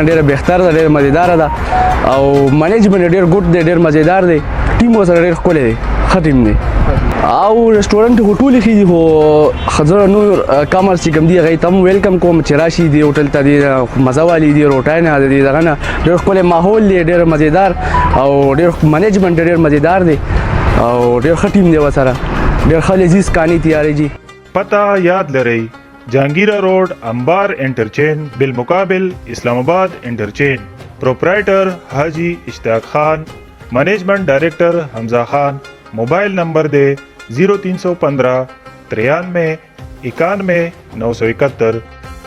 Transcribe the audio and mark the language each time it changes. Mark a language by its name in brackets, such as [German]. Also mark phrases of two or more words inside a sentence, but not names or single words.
[Pashto] ډېر بهتر ده ډېر مزیدار ده او منیجمنت ډېر ګډ دی ډېر مزیدار دی ټیم سره ډېر ښکلی دی ښه ټیم دی او ریسټورنټ خو ټولې ښې دي خو ښځه نور کامرس چې کوم دي هغې ته هم ویلکم کوم چې راشي دې هوټل ته دې مزه والي دي روټۍ نه د دې دغه نه ډېر ښکلی ماحول دی ډېر مزیدار او ډېر منیجمنټ ډېر مزیدار دی او ډېر ښه ټیم دی ورسره ډېر ښه لذیذ کانې تیارېږي. پته یاد لرئ جهانگیرا روډ انبار انټرچینج بالمقابل اسلام آباد انټرچینج پروپرائٹر حاجی اشتیاق خان [English] managing director [Pashto] حمزہ خان [English] mobile number [Pashto] دے 0315 93 91 971.